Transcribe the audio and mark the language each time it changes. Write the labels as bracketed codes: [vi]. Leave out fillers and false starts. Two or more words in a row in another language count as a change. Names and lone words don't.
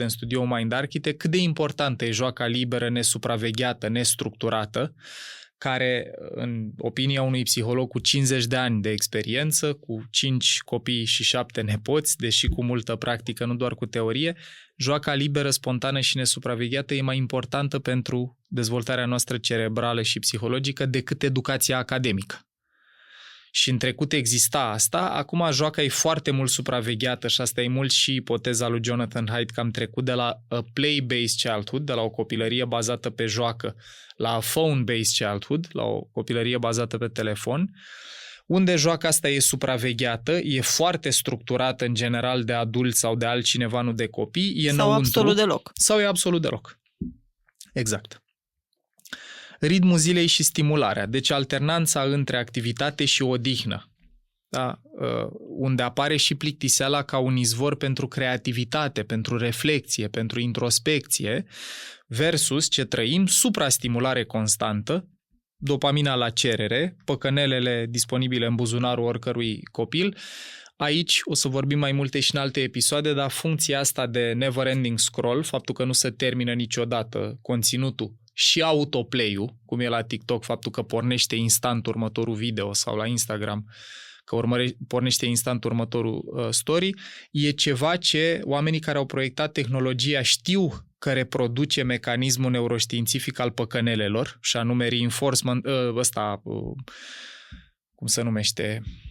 [ro] în studio Mind Architect, cât de importantă e joaca liberă, nesupravegheată, nestructurată, care, în opinia unui psiholog cu 50 de ani de experiență, cu 5 copii și 7 nepoți, deși cu multă practică, nu doar cu teorie, joaca liberă, spontană și nesupravegheată e mai importantă pentru dezvoltarea noastră cerebrală și psihologică decât educația academică. și în trecut exista asta, acum joaca e foarte mult supravegheată și asta e mult și ipoteza lui Jonathan Haidt, că am trecut de la [en] a play-based childhood, [ro] de la o copilărie bazată pe joacă, la [en] a phone-based childhood, [ro] la o copilărie bazată pe telefon, unde joaca asta e supravegheată, e foarte structurată în general de adulți sau de altcineva, nu de copii, e sau înăuntru, absolut deloc. Sau e absolut deloc. Exact. Ritmul zilei și stimularea, deci alternanța între activitate și odihnă, da? Unde apare și plictiseala ca un izvor pentru creativitate, pentru reflexie, pentru introspecție, versus ce trăim, suprastimulare constantă, dopamina la cerere, păcănelele disponibile în buzunarul oricărui copil. Aici o să vorbim mai multe și în alte episoade, dar funcția asta de [en] never-ending scroll, [ro] faptul că nu se termină niciodată conținutul, și autoplay-ul, cum e la TikTok, faptul că pornește instant următorul video, sau la Instagram, că pornește instant următorul story, e ceva ce oamenii care au proiectat tehnologia știu că reproduce mecanismul neuroștiințific al păcănelelor, și anume reinforcement, cum se numește?